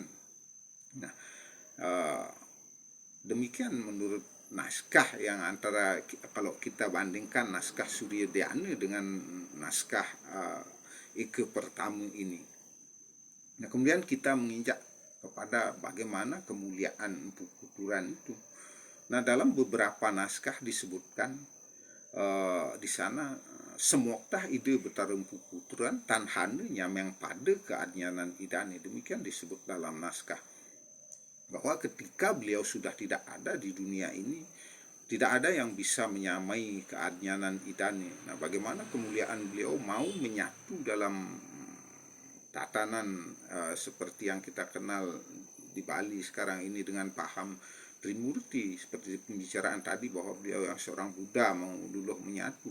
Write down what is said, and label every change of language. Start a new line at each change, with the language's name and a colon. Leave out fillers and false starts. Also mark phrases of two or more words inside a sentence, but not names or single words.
Indonesian: Nah, demikian menurut naskah yang antara kalau kita bandingkan naskah Surya Dhyana dengan naskah Ika pertama ini. Nah, kemudian kita menginjak kepada bagaimana kemuliaan Empu Kuturan itu. Nah, dalam beberapa naskah disebutkan di sana
Balinese: semoktah ide betara Empu Kuturan tanhana nyameng pada keadnyanan idane.
Indonesian: Demikian disebut dalam naskah bahwa ketika beliau sudah tidak ada di dunia ini, tidak ada yang bisa menyamai
Balinese: keadnyanan idane.
Indonesian: Nah, bagaimana kemuliaan beliau mau menyatu dalam tatanan seperti yang kita kenal di Bali sekarang ini dengan paham Trimurti, seperti pembicaraan tadi bahwa beliau yang seorang Buddha mau dulu menyatu.